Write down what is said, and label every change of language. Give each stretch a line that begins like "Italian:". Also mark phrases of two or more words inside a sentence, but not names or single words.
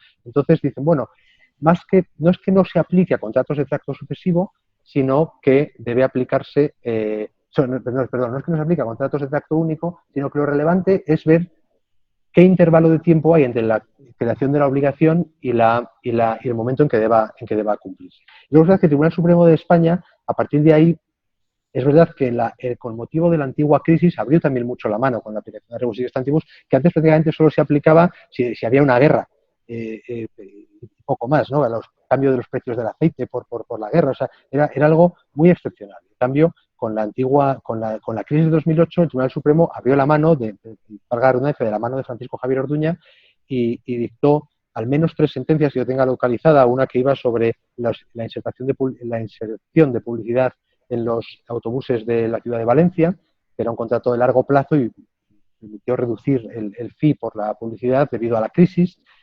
Spanish: Entonces dicen, bueno, no es que no se aplique a contratos de tracto sucesivo, sino que debe aplicarse, no es que no se aplique a contratos de tracto único, sino que lo relevante es ver qué intervalo de tiempo hay entre la creación de la obligación y el momento en que deba cumplirse. Y luego es verdad que el Tribunal Supremo de España, a partir de ahí, es verdad que con motivo de la antigua crisis abrió también mucho la mano con la aplicación de
Latin: rebus sic stantibus,
Spanish: que antes prácticamente solo se aplicaba si había una guerra. Poco más, ¿no? A los cambios de los precios del aceite por la guerra, o sea, era algo muy excepcional. En cambio, con la crisis de 2008, el Tribunal Supremo abrió la mano de la mano de Francisco Javier Orduña y dictó al menos 3 sentencias que yo tenga localizada, una que iba sobre la inserción de publicidad en los autobuses de la ciudad de Valencia, que era un contrato de largo plazo y permitió reducir el fee por la publicidad debido a la crisis.